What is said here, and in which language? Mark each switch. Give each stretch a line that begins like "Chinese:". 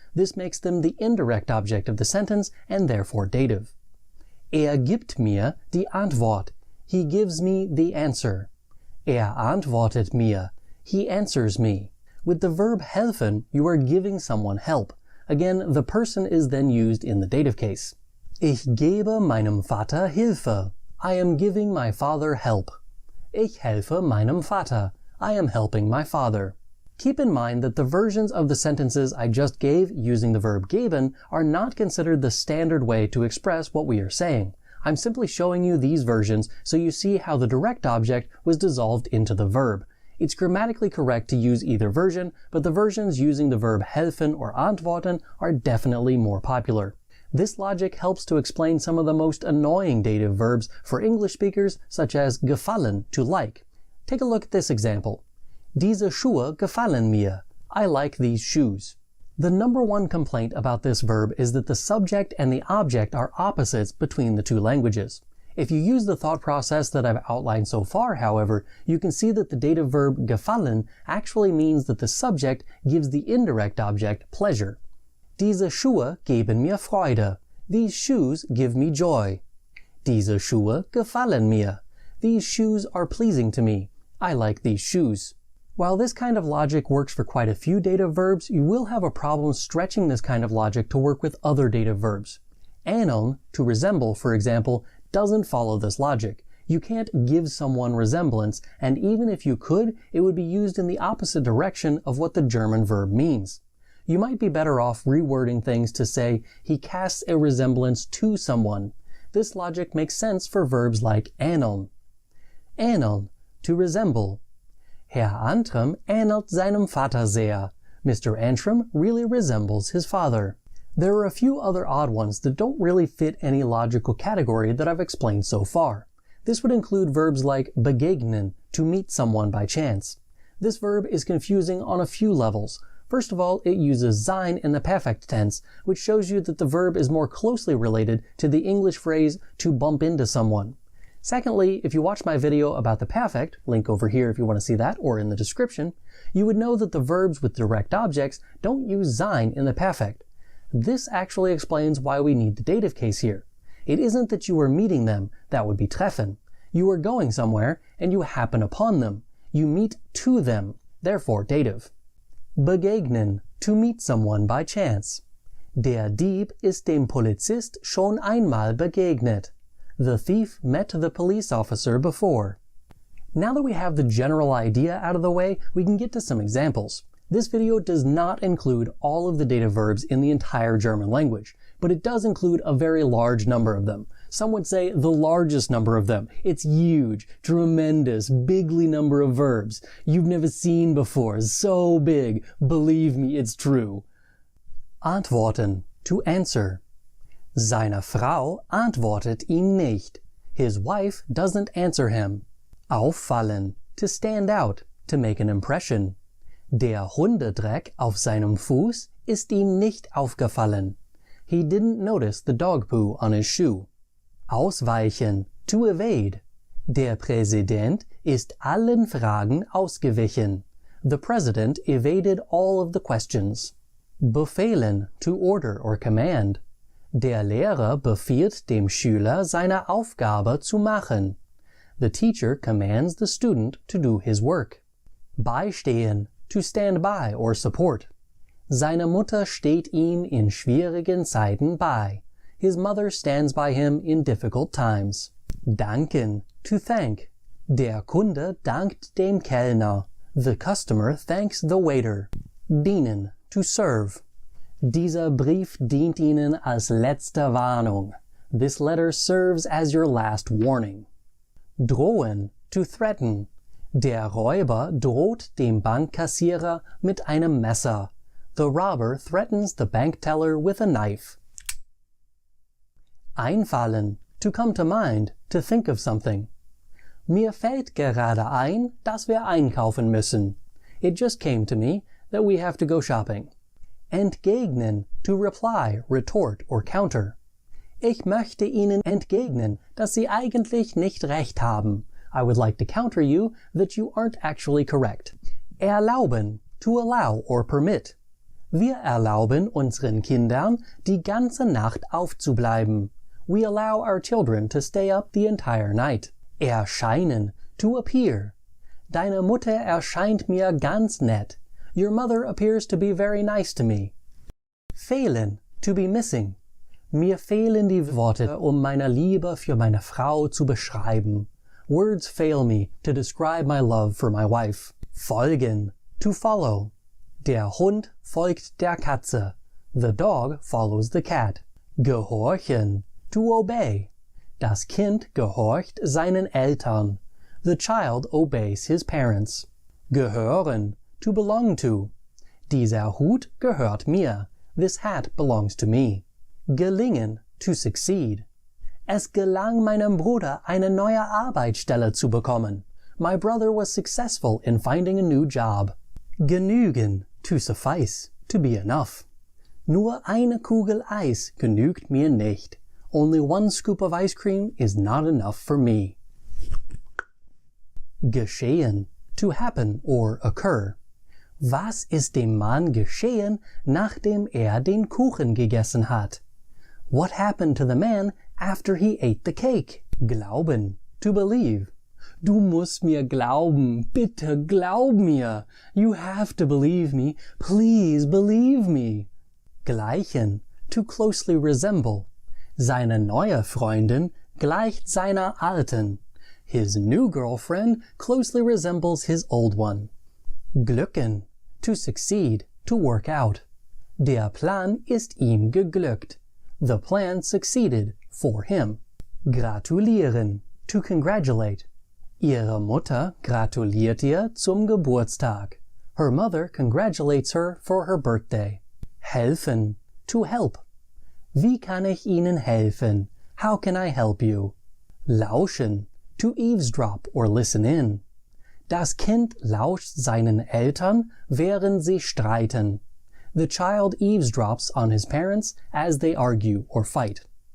English: This makes them the indirect object of the sentence and therefore dative.
German: Er gibt mir die Antwort.
English: He gives me the answer.
German: Er antwortet mir.
English: He answers me. With the verb helfen, you are giving someone help. Again, the person is then used in the dative case.
German: Ich gebe meinem Vater Hilfe.
English: I am giving my father help.
German: Ich helfe meinem Vater.
English: I am helping my father. Keep in mind that the versions of the sentences I just gave using the verb geben are not considered the standard way to express what we are saying. I'm simply showing you these versions so you see how the direct object was dissolved into the verb. It's grammatically correct to use either version, but the versions using the verb helfen or antworten are definitely more popular. This logic helps to explain some of the most annoying dative verbs for English speakers, such as gefallen, to like. Take a look at this example.
German: Diese Schuhe gefallen mir.
English: I like these shoes. The number one complaint about this verb is that the subject and the object are opposites between the two languages. If you use the thought process that I've outlined so far, however, you can see that the dative verb gefallen actually means that the subject gives the indirect object pleasure.
German: Diese Schuhe geben mir Freude.
English: These shoes give me joy.
German: Diese Schuhe gefallen mir.
English: These shoes are pleasing to me. I like these shoes. While this kind of logic works for quite a few dative verbs, you will have a problem stretching this kind of logic to work with other dative verbs. Ähneln, to resemble, for example, doesn't follow this logic. You can't give someone resemblance, and even if you could, it would be used in the opposite direction of what the German verb means. You might be better off rewording things to say, he casts a resemblance to someone. This logic makes sense for verbs like ähneln. Ähneln, to resemble.
German: Herr Antrim ähnelt seinem Vater sehr.
English: Mr. Antrim really resembles his father. There are a few other odd ones that don't really fit any logical category that I've explained so far. This would include verbs like begegnen, to meet someone by chance. This verb is confusing on a few levels. First of all, it uses sein in the perfect tense, which shows you that the verb is more closely related to the English phrase to bump into someone. Secondly, if you watch my video about the perfect, link over here if you want to see that, or in the description, you would know that the verbs with direct objects don't use sein in the perfect. This actually explains why we need the dative case here. It isn't that you are meeting them, that would be treffen. You are going somewhere, and you happen upon them. You meet to them, therefore dative. Begegnen, to meet someone by chance.
German: Der Dieb ist dem Polizist schon einmal begegnet.
English: The thief met the police officer before. Now that we have the general idea out of the way, we can get to some examples. This video does not include all of the dative verbs in the entire German language, but it does include a very large number of them. Some would say the largest number of them. It's huge, tremendous, bigly number of verbs you've never seen before. So big. Believe me, it's true. Antworten, to answer.
German: Seine Frau antwortet ihm nicht.
English: His wife doesn't answer him. Auffallen, to stand out, to make an impression.
German: Der Hundedreck auf seinem Fuß ist ihm nicht aufgefallen.
English: He didn't notice the dog poo on his shoe. Ausweichen, to evade.
German: Der Präsident ist allen Fragen ausgewichen.
English: The president evaded all of the questions. Befehlen, to order or command.
German: Der Lehrer befiehlt dem Schüler, seine Aufgabe zu machen.
English: The teacher commands the student to do his work. Beistehen, to stand by or support.
German: Seine Mutter steht ihm in schwierigen Zeiten bei.
English: His mother stands by him in difficult times. Danken, to thank.
German: Der Kunde dankt dem Kellner.
English: The customer thanks the waiter. Dienen, to serve.
German: Dieser Brief dient Ihnen als letzte Warnung.
English: This letter serves as your last warning. Drohen, to threaten.
German: Der Räuber droht dem Bankkassierer mit einem Messer.
English: The robber threatens the bank teller with a knife. Einfallen, to come to mind, to think of something.
German: Mir fällt gerade ein, dass wir einkaufen müssen.
English: It just came to me that we have to go shopping. Entgegnen, to reply, retort, or counter.
German: Ich möchte Ihnen entgegnen, dass Sie eigentlich nicht recht haben.
English: I would like to counter you that you aren't actually correct. Erlauben, to allow or permit.
German: Wir erlauben unseren Kindern, die ganze Nacht aufzubleiben.
English: We allow our children to stay up the entire night. Erscheinen, to appear.
German: Deine Mutter erscheint mir ganz nett.
English: Your mother appears to be very nice to me. Fehlen, to be missing.
German: Mir fehlen die Worte, meine Liebe für meine Frau zu beschreiben.
English: Words fail me to describe my love for my wife. Folgen, to follow.
German: Der Hund folgt der Katze.
English: The dog follows the cat.
German: Gehorchen,
English: to obey.
German: Das Kind gehorcht seinen Eltern.
English: The child obeys his parents.
German: Gehören,
English: to belong to.
German: Dieser Hut gehört mir.
English: This hat belongs to me. Gelingen, to succeed.
German: Es gelang meinem Bruder, eine neue Arbeitsstelle zu bekommen.
English: My brother was successful in finding a new job. Genügen, to suffice, to be enough.
German: Nur eine Kugel Eis genügt mir nicht.
English: Only one scoop of ice cream is not enough for me. Geschehen, to happen or occur.
German: Was ist dem Mann geschehen, nachdem den Kuchen gegessen hat?
English: What happened to the man after he ate the cake? Glauben, to believe.
German: Du musst mir glauben, bitte glaub mir.
English: You have to believe me, please believe me. Gleichen, to closely resemble.
German: Seine neue Freundin gleicht seiner alten.
English: His new girlfriend closely resembles his old one. Glücken, to succeed, to work out.
German: Der Plan ist ihm geglückt.
English: The plan succeeded for him. Gratulieren, to congratulate.
German: Ihre Mutter gratuliert ihr zum Geburtstag.
English: Her mother congratulates her for her birthday. Helfen, to help.
German: Wie kann ich Ihnen helfen?
English: How can I help you?
German: Lauschen,
English: to eavesdrop or listen in.
German: Das Kind lauscht seinen Eltern, während sie streiten.
English: The child eavesdrops on his parents as they argue or fight.